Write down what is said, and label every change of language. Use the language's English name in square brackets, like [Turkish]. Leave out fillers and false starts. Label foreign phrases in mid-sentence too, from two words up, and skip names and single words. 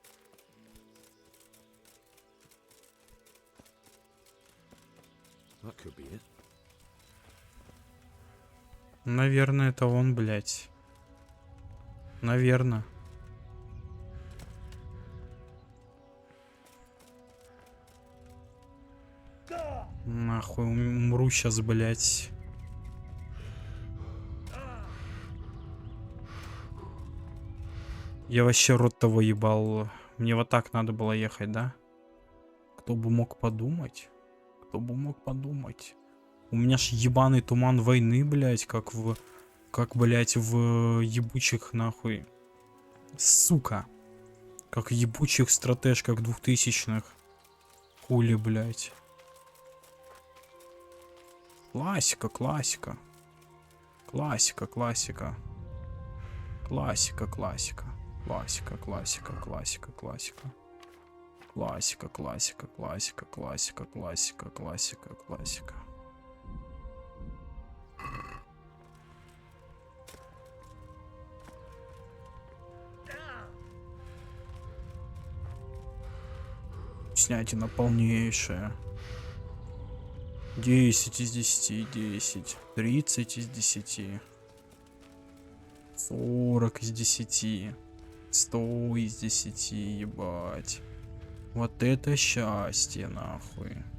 [English] That could be it. [Russian] Наверное, это он, блядь. Наверное. Нахуй умру сейчас, блядь. Я вообще рот того ебал. Мне вот так надо было ехать, да? Кто бы мог подумать? Кто бы мог подумать? У меня ж ебаный туман войны, блядь, как, блядь, в ебучих, нахуй. Сука. Как в ебучих стратежках 2000-х. Хули, блядь. Классика, классика. Классика, классика. Классика, классика. Классика, классика, классика, классика. Классика, классика, классика, классика, классика, классика, классика. Снятина полнейшая. 10 из 10, 10. 30 из 10. 40 из 10. 100 из 10, ебать. Вот это счастье, нахуй.